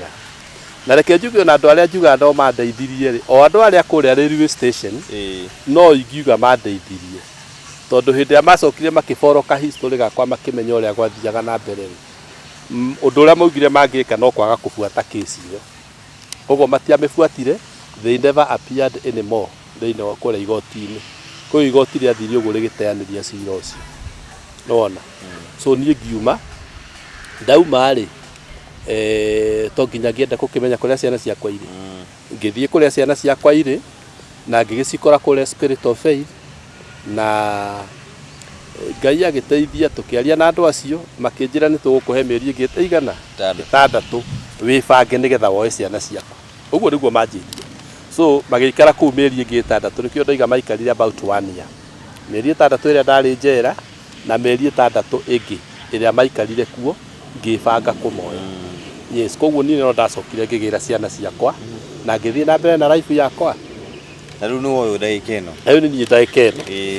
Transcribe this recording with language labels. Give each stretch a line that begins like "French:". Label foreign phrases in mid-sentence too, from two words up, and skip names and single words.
Kikuyu: Na reke njuge na andũ arĩa njuga no mandeithirie rĩ, o andũ arĩa kũrĩa railway station no ingiuga mandeithirie. Tondũ hĩndĩ ĩrĩa macokire makĩboroka history gakwa makĩmenya ũrĩa gwathiaga na mbere rĩ, ũndũ ũrĩa maugire mangĩka no kwaga kũbuata kesi ĩyo. Koguo matiamĩbuatire,
English: they never appeared anymore
Kikuyu: thĩinĩ wa kũrĩa igoti-inĩ. Koguo igoti rĩathire ũguo rĩgĩteanĩria cira ũcio. Nĩwona? So niĩ ngiuma, ndauma rĩ, to nginya ngĩenda gũkĩmenya kũrĩa ciana ciakwa irĩ. Ngĩthiĩ kũrĩa ciana ciakwa irĩ na ngĩgĩcikora kũrĩa Spirit of Faith, na Ngai agĩteithia tũkĩaria na andũ acio makĩnjĩra nĩ tũgũkũhe mĩeri ĩngĩ ĩigana 6 wĩbange nĩgetha woe ciana ciakwa. Ũguo nĩguo manjĩrire. So magĩikara kũu mĩeri ĩngĩ 6, nĩkĩo ndoiga maikarire
English: about 1 year.
Kikuyu: Mĩeri 6 ĩrĩa ndarĩ njera na mĩeri 6 ĩngĩ ĩrĩa maikarire kuo ngĩbanga kũmoya. Yes, koguo niĩ no ndacokire ngĩgĩra ciana ciakwa na ngĩthiĩ na mbere na life yakwa. Na rĩu nĩ woĩ ndagĩka ĩno. Rĩu nĩ niĩ ndagĩka ĩno.